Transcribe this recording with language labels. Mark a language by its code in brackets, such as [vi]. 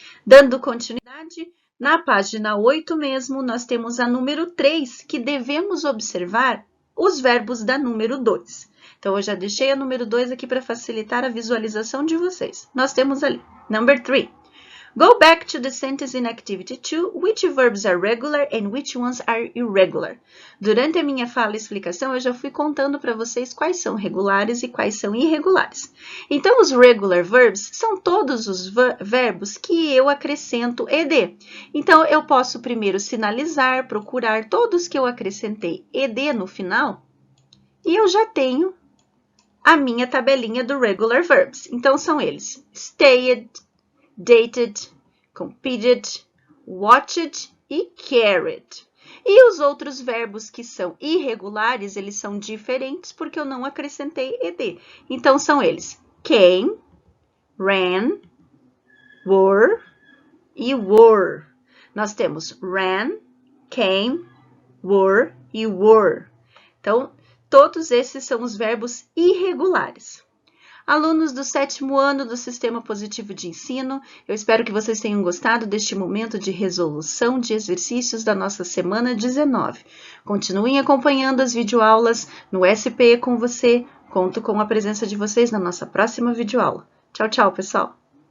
[pt] Dando continuidade, na página 8 mesmo, nós temos a número 3, que devemos observar os verbos da número 2. Então, eu já deixei a número 2 aqui para facilitar a visualização de vocês. Nós temos ali, [en] number 3. Go back to the sentence in activity 2, which verbs are regular and which ones are irregular. [pt] Durante a minha fala e explicação, eu já fui contando para vocês quais são regulares e quais são irregulares. Então, os [en] regular verbs [pt] são todos os verbos que eu acrescento ed. Então, eu posso primeiro sinalizar, procurar todos que eu acrescentei ed no final, e eu já tenho a minha tabelinha do [en] regular verbs. [pt] Então, são eles: stayed, dated, competed, watched e carried. E os outros verbos que são irregulares, eles são diferentes porque eu não acrescentei ed. Então, são eles: came, ran, were e were. Nós temos ran, came, were e were. Então, todos esses são os verbos irregulares. Alunos do 7º ano do Sistema Positivo de Ensino, eu espero que vocês tenham gostado deste momento de resolução de exercícios da nossa semana 19. Continuem acompanhando as videoaulas no SPE com você. Conto com a presença de vocês na nossa próxima videoaula. Tchau, tchau, pessoal!